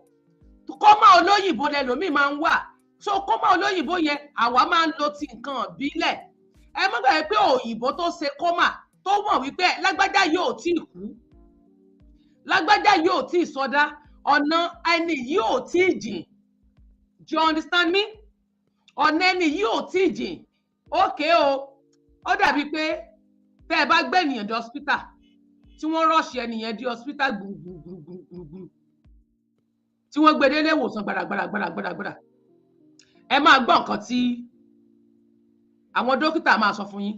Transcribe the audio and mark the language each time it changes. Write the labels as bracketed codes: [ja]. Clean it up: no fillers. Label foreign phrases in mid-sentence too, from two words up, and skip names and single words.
[yo] Kómà olóyìnbó lẹ́lòmíì máa ń wà. So kómà olóyìnbó yẹn àwa máa ń lo ti nǹkan ìbílẹ̀. Ẹ má gbàgbé pé òyìnbó tó ṣe kómà tó mọ̀ wípé lágbájá yóò tí ì kú. Lágbájá yóò tí ì sọdá. Ọ̀nà ẹni yóò tí ì jìn. [en] Do you understand me? [yo] Ọ̀nà ẹni yóò tí ì jìn. [en] Okay o. [yo] Ó dàbí pé tẹ́ ẹ bá gbé ènìyàn dé hospital tí wọ́n rush ènìyàn dé hospital gbùgbùgbùgbùgbù tí wọ́n gbé délé ìwòsàn gbàràgbàràgbàràgbàrà. Ẹ máa gbọ́ nǹkan tí àwọn dókítà máa sọ fún yín.